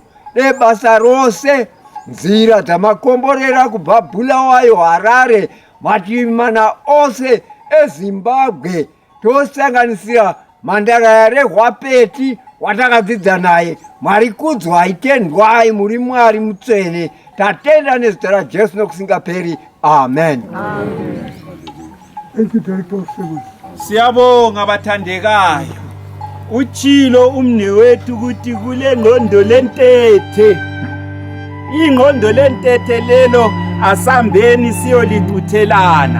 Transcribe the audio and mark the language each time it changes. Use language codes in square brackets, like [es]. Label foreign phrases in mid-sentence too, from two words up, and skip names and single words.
[sn] Basa rose nzira dzamakomborera kubva Bulawayo, Harare, mativi mana ose eZimbabwe, tosanganisira Mandarara Rehwapeti watakadzidza naye. Mwari kudzwai, tendwai, muri Mwari mutsvene. Tatenda nezita raJesu nokusingaperi. Amen. [nd] Siyabonga bathandekayo. Uchilo umnewethu ukuthi kule ngqondo lentethe. Ingqondo lentethe lelo asambeni siyolithuthelana.